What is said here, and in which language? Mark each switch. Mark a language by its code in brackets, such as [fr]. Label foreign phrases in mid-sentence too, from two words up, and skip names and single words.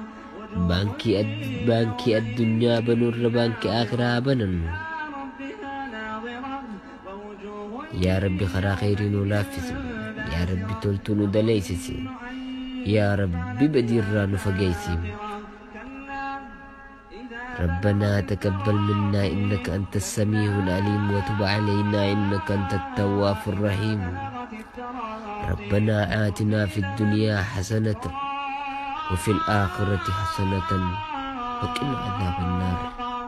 [om] Baankii addunyaa banuurra baankii akhiraa banannu. Yaa Rabbi karaa khayrii nuu laaffisi. Yaa Rabbi toltuu nu daleeysisi. Yaa Rabbi badiirraa nu fageeysi. [ar] ربنا تقبل منا إنك أنت السميع العليم وتب علينا إنك أنت التواب الرحيم. ربنا آتنا في الدنيا حسنة وفي الآخرة حسنة وقنا عذاب النار.